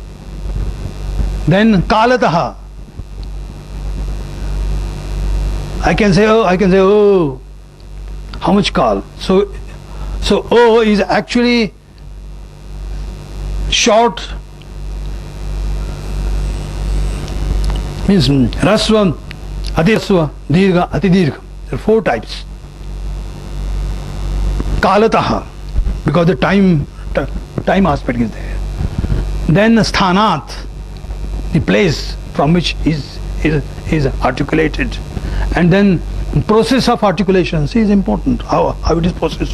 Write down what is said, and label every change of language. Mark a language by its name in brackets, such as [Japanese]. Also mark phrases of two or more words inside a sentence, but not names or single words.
[English] Then kalataha, I can say oh, how much kal? So O is actually short, means [Sanskrit] ह्रस्व, अतिह्रस्व, दीर्घ, अतिदीर्घ. [English] There are 4 types. Kalataha, because the time aspect is there. Then sthanat, the place from which is articulated, and then process of articulation is important, how it is processed.